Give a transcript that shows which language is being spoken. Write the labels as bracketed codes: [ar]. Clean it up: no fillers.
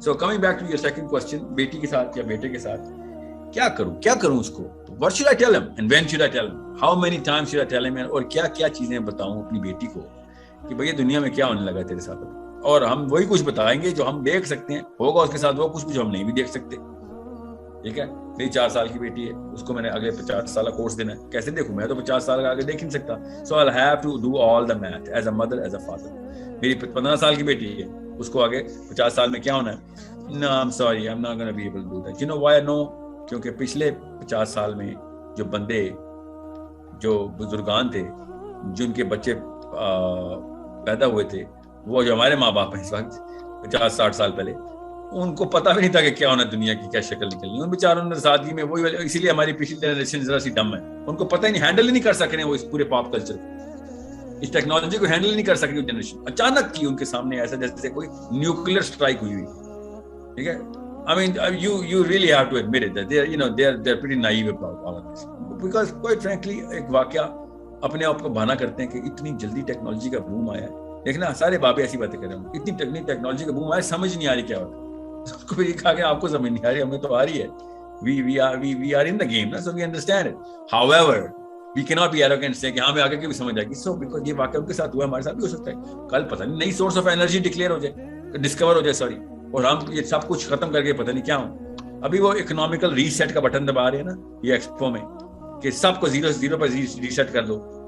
[en] so coming back to your second question, [ur] بیٹی کے ساتھ یا بیٹے کے ساتھ کیا کروں اس کو, [en] what should I tell him [ur] and when should I tell him, how many times should I tell him, اور کیا چیزیں بتاؤں اپنی بیٹی کو کہ بھئی دنیا میں کیا ہونے لگا تیرے ساتھ. اور ہم وہی کچھ بتائیں گے جو ہم دیکھ سکتے ہیں, ہوگا اس کے ساتھ وہ کچھ جو ہم نہیں بھی دیکھ سکتے. ٹھیک ہے, میری 4 سال کی بیٹی ہے, اس کو میں نے اگلے 50 سال کا کورس دینا ہے, کیسے دیکھوں, میں تو 50 سال کا آگے دیکھ نہیں سکتا. [en] So I'll have to do all the math as a mother, as a father. [ur] میری 15 سال کی بیٹی ہے, اس کو آگے 50 سال میں کیا ہونا ہے. [en] No, I'm sorry, I'm not going to be able to do that. You know why I know? [ur] کیونکہ پچھلے 50 سال میں جو بندے, جو بزرگان تھے, جن کے بچے پیدا ہوئے تھے, وہ جو ہمارے ماں باپ ہیں اس وقت 50-60 سال پہلے, ان کو پتہ بھی نہیں تھا کہ کیا ہونا دنیا کی, کیا شکل نکلنی. ان بیچاروں نے سادگی میں وہی, اسی لیے ہماری پچھلی جنریشن ذرا سی ڈم ہے, ان کو پتہ ہی نہیں, ہینڈل ہی نہیں کر سک رہے وہ اس پورے پاپ کلچر کو, اس ٹیکنالوجی کو ہینڈل نہیں کر سک رہی جنریشن. اچانک کی ان کے سامنے ایسا جیسے کوئی نیوکلیئر اسٹرائک ہوئی. ٹھیک ہے, [en] I mean, you really have to admit it that they're pretty naive about all of this, because quite frankly [ur] ایک واقعہ اپنے آپ کو بہانا کرتے ہیں کہ اتنی جلدی ٹیکنالوجی کا بوم آیا ہے. دیکھنا سارے بابے ایسی باتیں کر رہے ہیں, اتنی ٹیکنالوجی کا بوم آیا, سمجھ نہیں آ رہی کیا ہوتا. اس کو یہ کہا کہ آپ کو سمجھ نہیں آ رہی, ہمیں تو آ رہی ہے. [en] we are in the game, so we understand it. However, we cannot be arrogant say [ur] کہ ہاں میں آگے کی بھی سمجھ آئے گی. [en] So because [ur] یہ واقعہ ان کے ساتھ ہوا, ہمارے ساتھ بھی ہو سکتا ہے. کل پتہ نہیں نئی سورس آف انرجی ڈکلیئر ہو جائے, ڈسکور ہو جائے, اور ہم یہ سب کچھ ختم کر کے پتہ نہیں کیا ہوں. ابھی وہ اکنامیکل ریسیٹ کا بٹن دبا رہے ہیں نا یہ ایکسپو میں, کہ سب کو زیرو پر ریسیٹ کر دو.